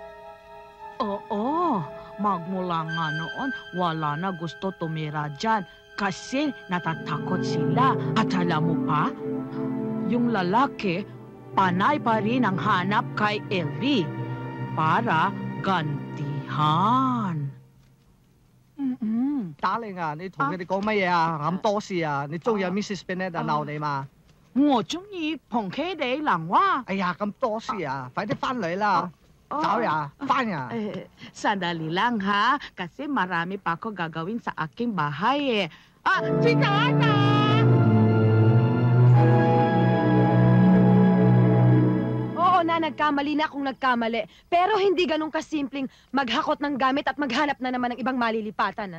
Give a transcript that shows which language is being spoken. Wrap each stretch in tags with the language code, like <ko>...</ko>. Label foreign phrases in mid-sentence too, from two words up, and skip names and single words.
<tl>Oo, magmula nga noon, wala na gusto tumira dyan kasi natatakot sila. At alam mo pa, yung lalaki, panay pa rin ang hanap kay Elvie para gantihan.</tl> <yue>打你啊！你同佢哋講乜嘢啊？咁多事啊！你中意 Mrs. Bennet 鬧你嘛？我中意同佢哋lang wa. 哎呀，咁多事啊！快啲翻嚟啦！走呀，翻呀！</yue> <tl>Sandali lang ha, kasi marami pa ako gagawin sa aking bahay si Tata! Oo na, nagkamali na kung nagkamali. Pero hindi ganun kasimpleng maghakot ng gamit at maghanap na naman ng ibang malilipatan,</tl>